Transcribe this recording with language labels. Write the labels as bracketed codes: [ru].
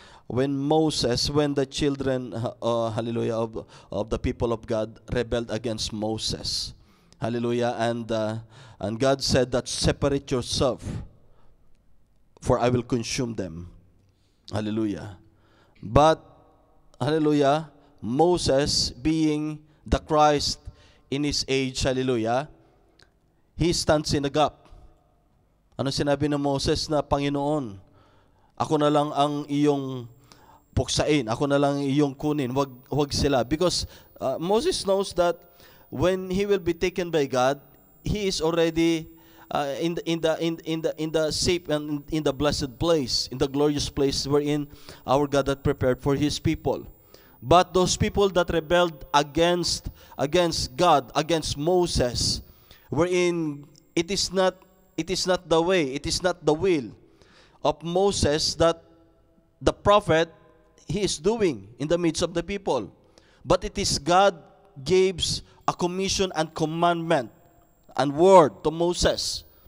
[en] When the children, hallelujah, of the people of God rebelled against Moses, hallelujah, and God said that separate yourself, for I will consume them, hallelujah. But, hallelujah, Moses, being the Christ in his age, hallelujah, he stands in the gap. [tl] Ano sinabi ng Moses? Na, Panginoon, ako na lang ang iyong puksain, ako na lang iyong kunin, wag sila. [en] Because Moses knows that when he will be taken by God, he is already in the safe and in the blessed place, in the glorious place wherein our God had prepared for His people. But those people that rebelled against God, against Moses, wherein it is not the way, it is not the will of Moses that the prophet he is doing in the midst of the people, but it is God gives a commission and commandment and word to Moses.